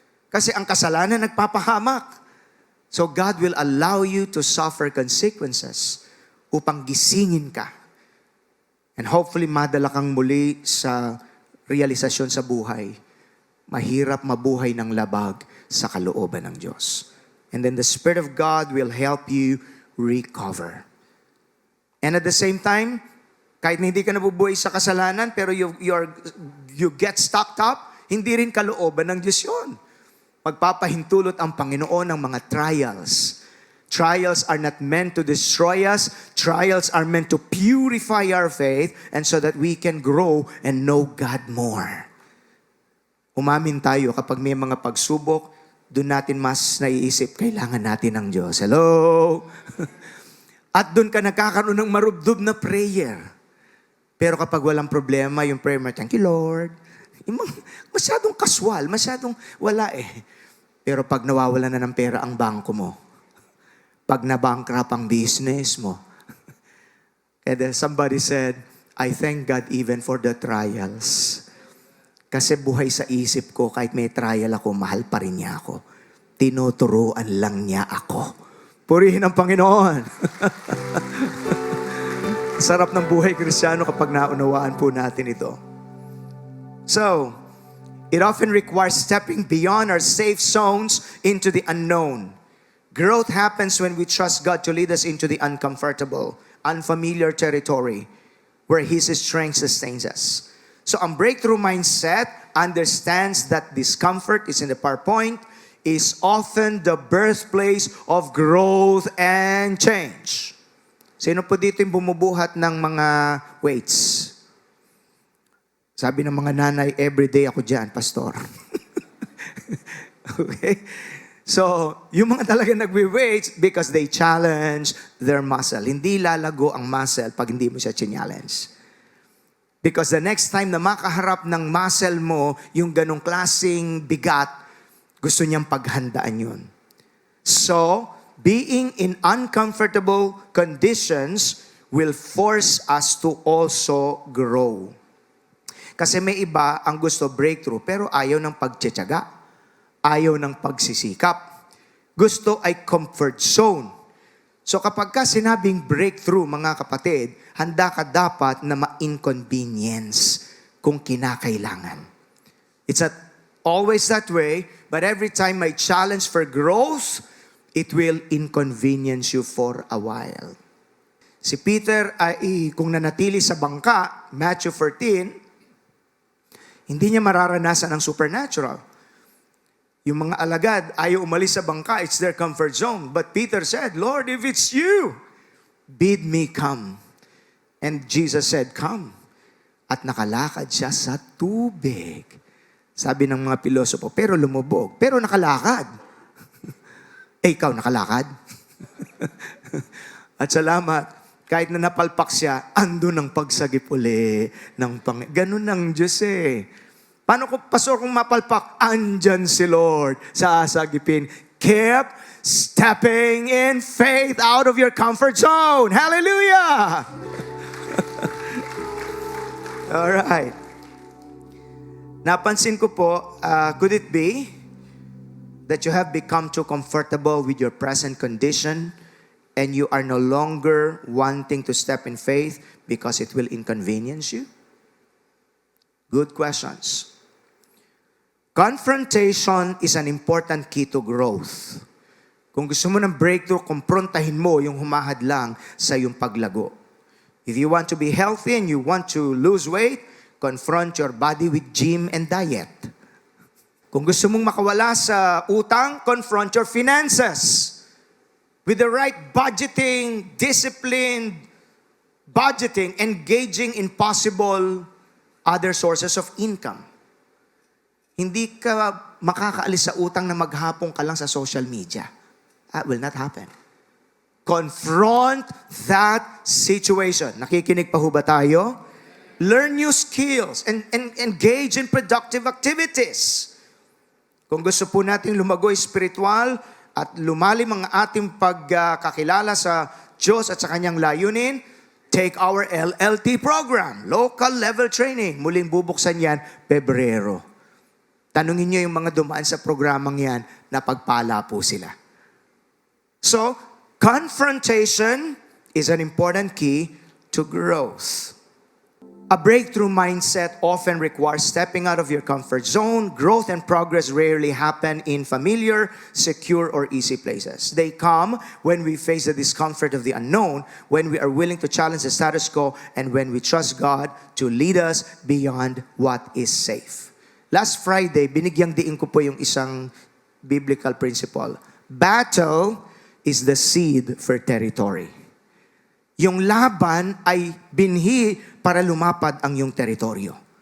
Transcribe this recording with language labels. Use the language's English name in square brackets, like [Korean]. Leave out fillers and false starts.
[Filipino] Kasi ang kasalanan nagpapahamak. [English] So God will allow you to suffer consequences [Filipino] upang gisingin ka. [English] And hopefully [Filipino] madala kang muli sa realisasyon sa buhay. Mahirap mabuhay ng labag sa kalooban ng Diyos. [English] And then the Spirit of God will help you recover. And at the same time, [Filipino] Kahit na hindi ka nabubuhay sa kasalanan, pero [English] you get stuck up, [Filipino] hindi rin kalooban ng Diyos yun. Magpapahintulot ang Panginoon ng mga trials. [English] Trials are not meant to destroy us. Trials are meant to purify our faith and so that we can grow and know God more. [Filipino] Umamin tayo kapag may mga pagsubok, doon natin mas naiisip, kailangan natin ng Diyos. Hello? At doon ka nagkakaroon ng marubdob na prayer. Pero kapag walang problema, yung prayer mo, [English] thank you Lord. [Filipino] Masyadong casual, masyadong wala eh. Pero pag nawawala na ng pera ang bangko mo, pag nabankrupt ang business mo, [English] and then somebody said, I thank God even for the trials. [Filipino] Kasi buhay sa isip ko, kahit may trial ako, mahal pa rin niya ako. Tinuturuan lang niya ako. Purihin ang Panginoon. Sarap ng buhay Kristiyano kapag naunawaan po natin ito. [English] So, it often requires stepping beyond our safe zones into the unknown. Growth happens when we trust God to lead us into the uncomfortable, unfamiliar territory where His strength sustains us. So, ang breakthrough mindset understands that discomfort is in the PowerPoint, is often the birthplace of growth and change. [Filipino] Sino po dito yung bumubuhat ng mga weights? Sabi ng mga nanay, everyday ako dyan, pastor. Okay? So, yung mga talaga nagwe-weights [English] because they challenge their muscle. [Filipino] Hindi lalago ang muscle pag hindi mo siya challenge. [English] Because the next time [Filipino] na makaharap ng muscle mo, yung ganong klaseng bigat, gusto niyang paghandaan yun. [English] So, being in uncomfortable conditions will force us to also grow. [Filipino] Kasi may iba ang gusto breakthrough, pero ayaw ng pagtsatsaga. Ayaw ng pagsisikap. Gusto ay comfort zone. So kapag ka sinabing breakthrough, mga kapatid, handa ka dapat na ma-inconvenience kung kinakailangan. [English] It's not always that way, but every time may challenge for growth, it will inconvenience you for a while. [Filipino] Si Peter ay kung nanatili sa bangka, Matthew 14, hindi niya mararanasan ang supernatural. Yung mga alagad ayaw umalis sa bangka, [English] it's their comfort zone. But Peter said, Lord, if it's you, bid me come. And Jesus said, come. [Filipino] At nakalakad siya sa tubig. Sabi ng mga pilosopo, pero lumubog, pero nakalakad. Ikaw nakalakad? At salamat, kahit na napalpak siya, andun ang pagsagip uli ng Ganun ang Diyos eh. Paano kung pastor kung mapalpak? Andyan si Lord sa asagipin. [English] Keep stepping in faith out of your comfort zone. Hallelujah! Alright. [Filipino] Napansin ko po, [English] could it be that you have become too comfortable with your present condition and you are no longer wanting to step in faith because it will inconvenience you? Good questions. Confrontation is an important key to growth. [Filipino] Kung gusto mo ng breakthrough, kumprontahin mo yung humahadlang sa iyong paglago. [English] If you want to be healthy and you want to lose weight, confront your body with gym and diet. [Filipino] Kung gusto mong makawala sa utang, [English] confront your finances. With the right budgeting, disciplined budgeting, engaging in possible other sources of income. [Filipino] Hindi ka makakaalis sa utang na maghapong ka lang sa social media. [English] That will not happen. Confront that situation. [Filipino] Nakikinig pa ho ba tayo? [English] Learn new skills and engage in productive activities. [Filipino] Kung gusto po nating lumago espiritual at lumalim ang ating pagkakilala sa Diyos at sa Kanyang layunin, [English] take our LLT program, Local Level Training. [Filipino] Muling bubuksan yan, Pebrero. Tanungin niyo yung mga dumaan sa programang yan na pagpala po sila. [English] So, confrontation is an important key to growth. A breakthrough mindset often requires stepping out of your comfort zone. Growth and progress rarely happen in familiar, secure, or easy places. They come when we face the discomfort of the unknown, when we are willing to challenge the status quo, and when we trust God to lead us beyond what is safe. Last Friday, [Filipino] binigyang diin ko po yung isang biblical principle. [English] Battle is the seed for territory. [Filipino] Yung laban ay binhi para lumapad ang iyong teritoryo.